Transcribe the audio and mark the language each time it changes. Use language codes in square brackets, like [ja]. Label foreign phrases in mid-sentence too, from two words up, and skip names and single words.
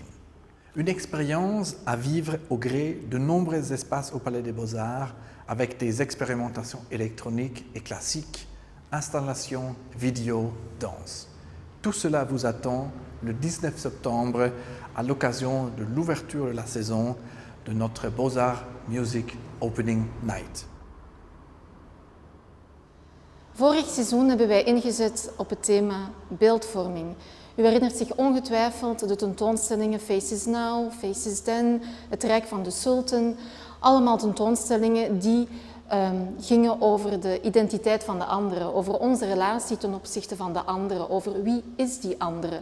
[fr] Une expérience à vivre au gré de nombreux espaces au Palais des Beaux-Arts avec des expérimentations électroniques et classiques, installations, vidéos, danse. Tout cela vous attend le 19 septembre à l'occasion de l'ouverture de la saison de notre Beaux-Arts Music Opening Night. [nl] Vorig seizoen hebben wij ingezet op het thema beeldvorming. U herinnert zich ongetwijfeld de tentoonstellingen Faces Now, Faces Then, Het Rijk van de Sultan. Allemaal tentoonstellingen die gingen over de identiteit van de andere, over onze relatie ten opzichte van de andere, over wie is die andere.